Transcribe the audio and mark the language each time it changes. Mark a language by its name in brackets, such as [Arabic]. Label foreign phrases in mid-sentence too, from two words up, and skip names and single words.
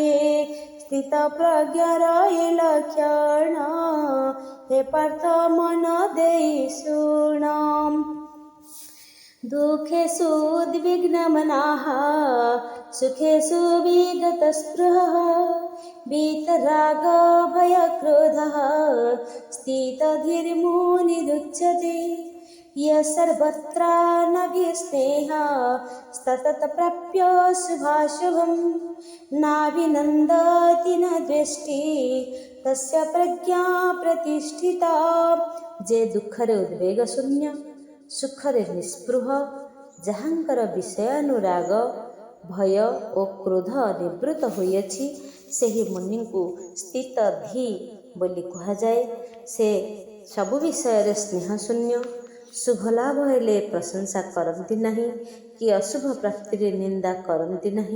[Odia] ସ୍ଥିତପ୍ରଜ୍ଞର ଏ ଲକ୍ଷଣ ହେ ପାର୍ଥ ମନ ଦେଇ ଶୁଣ। [Sanskrit] ଦୁଃଖେଷୁ ଉଦ୍ବିଗ୍ନମନାଃ ସୁଖେଷୁ ବିଗତସ୍ପୃହଃ वीतराग भयक्रोधः स्थितधीर्मुनिरुच्यते। यः सर्वत्रानभिस्नेहः सततं प्राप्य शुभाशुभं नाभिनन्दति न द्वेष्टि तस्य प्रज्ञा प्रतिष्ठिता। [Odia] जे ଦୁଃଖରେ ଉଦ୍ବେଗ ଶୂନ୍ୟ, ସୁଖରେ ନିସ୍ପୃହ, ଯାହାଙ୍କର ବିଷୟାନୁରାଗ ଭୟ ଓ କ୍ରୋଧ ନିବୃତ୍ତ ହୋଇଅଛି, ସେହି ମୁନିଙ୍କୁ ସ୍ଥିତଧୀ ବୋଲି କୁହାଯାଏ। ସେ ସବୁ ବିଷୟରେ ସ୍ନେହଶୂନ୍ୟ, ଶୁଭଲାଭ ହେଲେ ପ୍ରଶଂସା କରନ୍ତି ନାହିଁ କି ଅଶୁଭ ପ୍ରାପ୍ତିରେ ନିନ୍ଦା କରନ୍ତି ନାହିଁ।